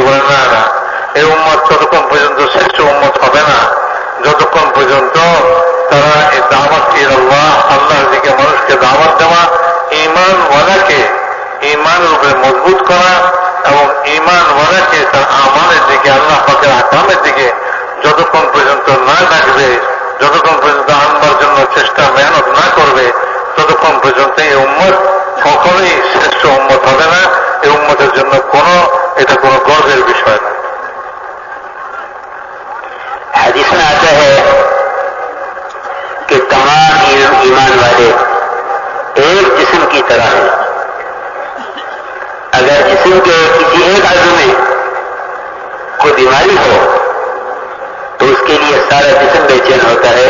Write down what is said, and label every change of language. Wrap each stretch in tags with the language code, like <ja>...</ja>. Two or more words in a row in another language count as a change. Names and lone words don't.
<bn>বলে না না, এই উম্মত ততক্ষণ পর্যন্ত শ্রেষ্ঠ উম্মত হবে না যতক্ষণ পর্যন্ত তারা এই</bn> <ar>دعوة إلى الله,</ar> <bn>আল্লাহর দিকে মানুষকে দাওয়াত দেওয়া, ঈমানওয়ালাকে ঈমানের উপরে মজবুত করা এবং ঈমানওয়ালাকে তার আমালের দিকে, আল্লাহ পাকের আহকামের দিকে যতক্ষণ পর্যন্ত না ডাকবে, যতক্ষণ পর্যন্ত আনবার জন্য চেষ্টা মেহনত না করবে, ততক্ষণ পর্যন্ত এই উম্মত কখনোই শ্রেষ্ঠ উম্মত হবে না। এই উম্মতের জন্য এটা কোনো গর্বের বিষয় না।</bn> <ur>حدیث میں آتا ہے کہ تمام ایمان والے ایک جسم کی طرح ہیں. اگر جسم کے کسی ایک عضو میں کوئی بیماری ہو تو اس کے لیے سارا جسم بے چین ہوتا ہے.</ur>